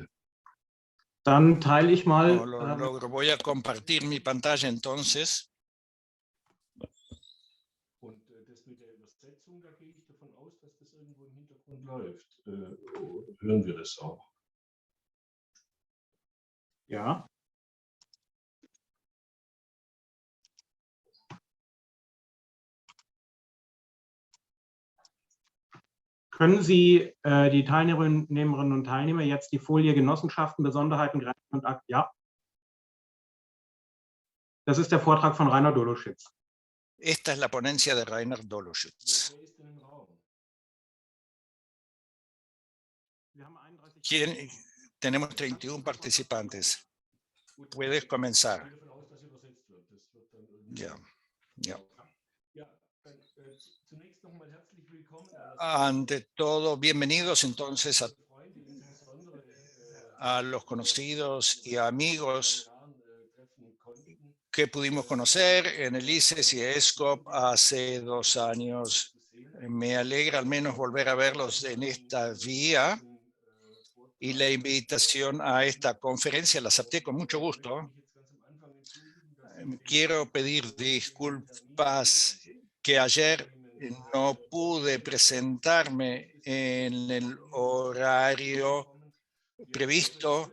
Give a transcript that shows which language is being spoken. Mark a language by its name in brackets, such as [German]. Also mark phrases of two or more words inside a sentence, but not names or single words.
[German] Dann teile ich mal. [Spanish] No lo logro. Voy a compartir mi pantalla entonces. [German] Und das mit der Übersetzung, da gehe ich davon aus, dass das irgendwo im Hintergrund läuft. Hören wir das auch? Ja. Können Sie, die Teilnehmerinnen und Teilnehmer, jetzt die Folie Genossenschaften, Besonderheiten, Grenzen und Akt? Ja. Das ist der Vortrag von Rainer Doloschitz. [Spanish] Esta es la ponencia de Rainer Doloschitz. [German] Wer ist denn im Raum? Wir haben 31. [Spanish] Tenemos 31 participantes. Puedes comenzar. [German] Ich gehe davon aus, dass übersetzt wird. Das wird dann irgendwie... [Spanish] Ya, ya. [German] Ja, dann zunächst nochmal herzlich willkommen. [Spanish] Ante todo, bienvenidos entonces [German] Freunde, insbesondere [Spanish] a los conocidos y amigos [German] treffen konnten. [Spanish] que pudimos conocer en el ICES y ESCOP hace 2 años. Me alegra al menos volver a verlos en esta vía y la invitación a esta conferencia la acepté con mucho gusto. Quiero pedir disculpas que ayer no pude presentarme en el horario previsto.